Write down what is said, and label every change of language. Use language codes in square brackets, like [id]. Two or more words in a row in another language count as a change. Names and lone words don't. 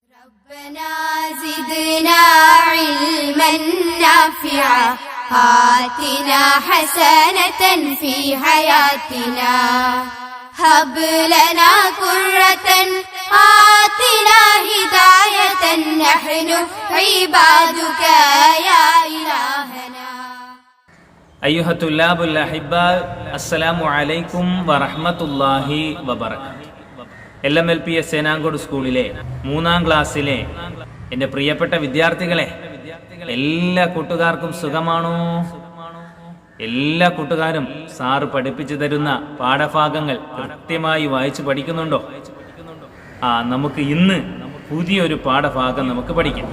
[ar] ربنا زدنا علما نافعا آتنا حسنة في حياتنا هب لنا قرة آتنا هداية نحن عبادك يا إلهنا. أيها الطلاب الأحباء السلام عليكم ورحمة الله وبركاته. [ml] LMLPS സേനാങ്കോട് സ്കൂളിലെ 3ാം ക്ലാസ്സിലെ എൻ്റെ പ്രിയപ്പെട്ട വിദ്യാർത്ഥികളെ, എല്ലാ കൂട്ടുകാർക്കും സുഖമാണോ? എല്ലാ കൂട്ടുകാരും സാറ് പഠിപ്പിച്ചു തരുന്ന പാഠഭാഗങ്ങൾ കൃത്യമായി വായിച്ചു പഠിക്കുന്നുണ്ടോ? നമുക്ക് ഇന്ന് പുതിയൊരു പാഠഭാഗം നമുക്ക് പഠിക്കാം.